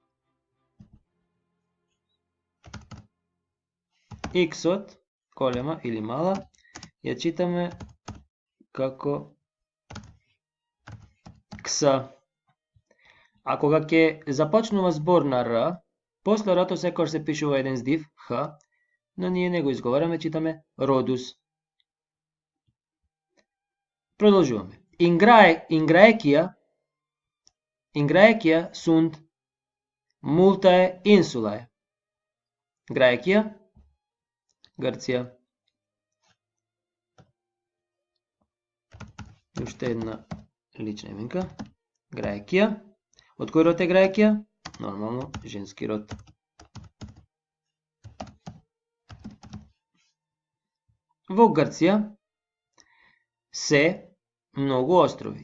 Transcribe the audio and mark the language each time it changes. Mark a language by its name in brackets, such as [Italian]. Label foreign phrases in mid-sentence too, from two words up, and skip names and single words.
[Macedonian] X-от, голема или мала, ја читаме како кса. А кога ќе започнува збор на Р, после Р-то секогаш се пишува еден здив, Х, но ние не го изговараме, читаме родус. Продолжуваме. [Latin] In Graecia sunt multae insulae. Graecia, [Macedonian] Грција. Уште една лична именка. Graecia. Од кој род е Graecia? Нормално, женски род. Во Грција се многу острови.